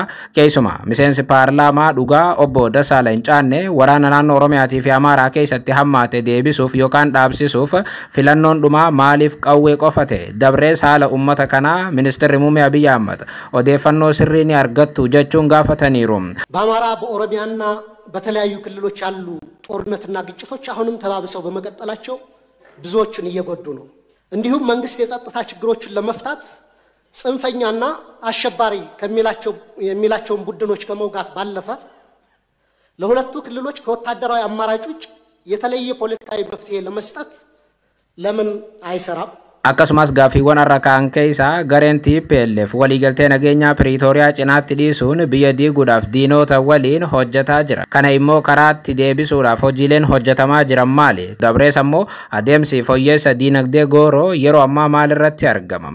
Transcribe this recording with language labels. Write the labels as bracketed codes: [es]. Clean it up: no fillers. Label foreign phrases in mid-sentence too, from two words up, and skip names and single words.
[om] Keessumaa miseensi paarlaamaa dhugaa obbo Dassaalany Caannee waraana naannoo Oromiyaatii fi Amaaraa keessatti hammaate deebisuuf yookaan dhaabsisuuf filannoon dhumaa maaliif qawwee qofate? Dabrees haala ummata kanaa Ministeerri muummee Abiy Ahmed odeeffannoo sirrii ni argattu jechuun gaafataniiru. [am] በአማራ በኦሮሚያና በተለያዩ ክልሎች ያሉ ጦርነትና ግጭቶች አሁንም ተባብሰው በመቀጠላቸው ብዙዎችን እየጎዱ ነው። እንዲሁም መንግስት የጸጥታ ችግሮችን ለመፍታት ጽንፈኛና አሸባሪ ከሚላቸውን ቡድኖች ከመውጋት ባለፈ ለሁለቱ ክልሎች ከወታደራዊ አማራጭ ውጭ የተለየ ፖለቲካዊ መፍትሄ ለመስጠት ለምን አይሰራም? [om] Akkasumas gaaffiiwwan arra kaan keessaa gareen TPLF waliigaltee nageenyaa Piriitooriyaa cinaatti dhiisuun biyya diiguudhaaf diinota waliin hojjetaa jira. Kana immoo karaatti deebisuudhaaf hojiileen hojjetamaa jiran maali? Dabrees ammoo adeemsi fooyyessa diinagdee gooroo yeroo ammaa maalirratti argama?